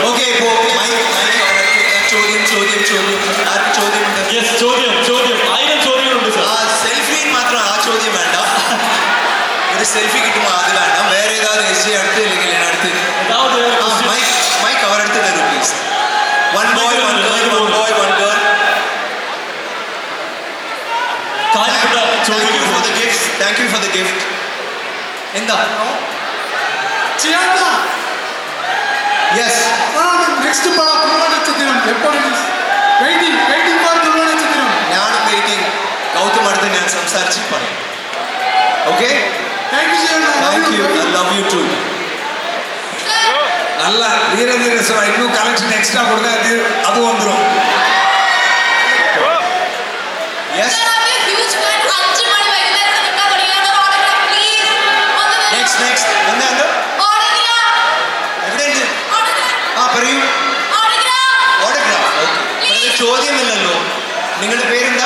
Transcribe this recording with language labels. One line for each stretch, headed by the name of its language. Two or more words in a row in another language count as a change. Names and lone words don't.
Malayalam: ഓക്കെ, ഇപ്പോ ആർക്ക് ചോദ്യമുണ്ട്? യെസ്, ചോദ്യം 1000 ചോദ്യങ്ങളുണ്ട് സർ. ആ സെൽഫി മാത്രം, ആ ചോദ്യം വേണ്ട. ഒരു സെൽഫി കിട്ടുമ്പോൾ അത് വേണ്ട. വേറെ ഏതാவது എസ് അടുത്ത് ഇല്ലെങ്കിൽ അടുത്ത് മൈക്ക് അവരടുത്ത് തരൂ പ്ലീസ്.
English: One boy one girl. Thank you for the gift.
Malayalam: എന്താ? യെസ്. നെക്സ്റ്റ് തുളനക്ഷത്രം എപ്പോൾ
English: waiting for
Malayalam: തുളനക്ഷത്രം. ഞാനും വെയിറ്റിംഗ്. ഗൗതം അടുത്ത് ഞാൻ സംസാരിച്ച് പറയാം. ഓക്കെ,
English: Thank you. I love you too.
Tamil: நல்ல வீர சார் இன்னும்
English: collection extra
Tamil: கொடுங்க, அது வந்துடும்.
Malayalam: യെസ്. നെക്സ്റ്റ് എന്താ എവിടെയുണ്ട്? ആ പറയൂ. ഓട്ടോഗ്രാഫ്. ഓക്കെ, ചോദ്യമില്ലല്ലോ. നിങ്ങളുടെ പേരെന്താ?